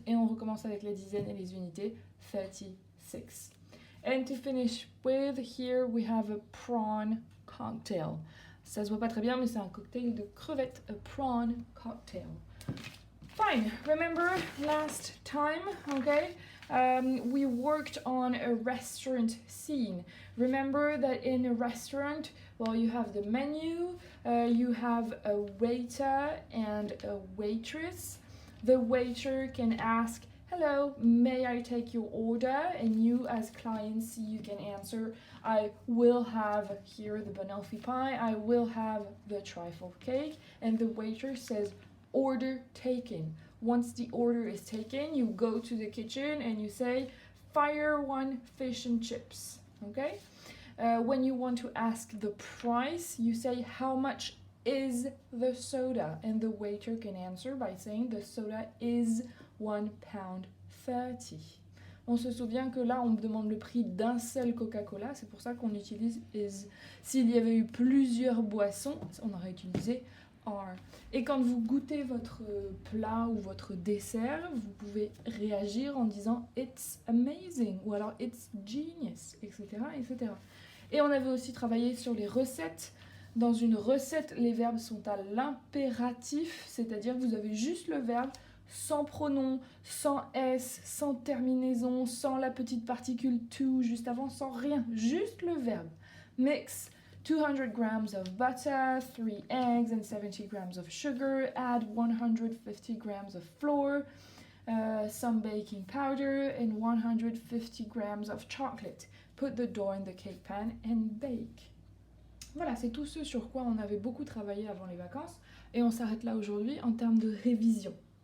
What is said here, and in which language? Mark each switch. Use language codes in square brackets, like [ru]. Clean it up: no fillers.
[fr] Et on recommence avec les dizaines et les unités, 36. [en] And to finish with, here we have a prawn cocktail. [fr] Ça se voit pas très bien, mais c'est un cocktail de crevettes, [en] a prawn cocktail. Fine, remember last time, okay? We worked on a restaurant scene. Remember that in a restaurant, well, you have the menu, you have a waiter and a waitress. The waiter can ask, "Hello, may I take your order?" And you as clients, you can answer, "I will have here the banoffee pie, I will have the trifle cake." And the waiter says, "Order taken." Once the order is taken, you go to the kitchen and you say, "Fire one fish and chips." Okay? When you want to ask the price, you say, "How much is the soda?" And the waiter can answer by saying, "The soda is £1.30. [fr] On se souvient que là, on me demande le prix d'un seul Coca-Cola, c'est pour ça qu'on utilise is. S'il y avait eu plusieurs boissons, on aurait utilisé are. Et quand vous goûtez votre plat ou votre dessert, vous pouvez réagir en disant [en] "It's amazing" [fr] ou alors [en] "It's genius", [fr] etc., etc. Et on avait aussi travaillé sur les recettes. Dans une recette, les verbes sont à l'impératif, c'est-à-dire que vous avez juste le verbe sans pronom, sans S, sans terminaison, sans la petite particule to juste avant, sans rien, juste le verbe. Mix [en] 200 grams of butter, 3 eggs and 70 grams of sugar. Add 150 grams of flour, some baking powder and 150 grams of chocolate. Put the dough in the cake pan and bake. [fr] Voilà, c'est tout ce sur quoi on avait beaucoup travaillé avant les vacances et on s'arrête là aujourd'hui en termes de révision.